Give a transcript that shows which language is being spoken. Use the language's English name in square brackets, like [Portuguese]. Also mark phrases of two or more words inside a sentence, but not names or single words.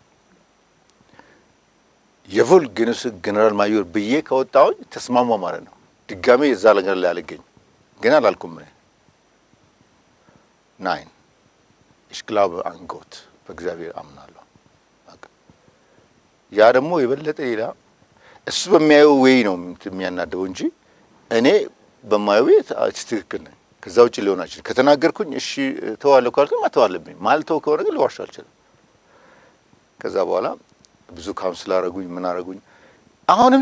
[Amharic] የቮል ጀነራል ማዮር ብዬ ከወጣሁኝ ተስማማ ማለት ነው። ድጋሜ የዛ ነገር ላይ አልገኝ ግን አላልኩም። ናይን [German] ich glaube an Gott [Amharic] በእግዚአብሔር አምናለሁ። ያ ደግሞ የበለጠ ሌላ እሱ በሚያየው ወይ ነው የሚያናደው እንጂ እኔ በማየው ትክክል ነኝ። ከዛ ውጭ ሊሆን አይችልም። ከተናገርኩኝ እሺ ተዋለሁ ካልኩኝ መተው አለብኝ። ማልተው ከሆነ ግን ልዋሽ አልችልም። ከዛ በኋላ ብዙ ካውንስል አረጉኝ፣ ምን አረጉኝ። አሁንም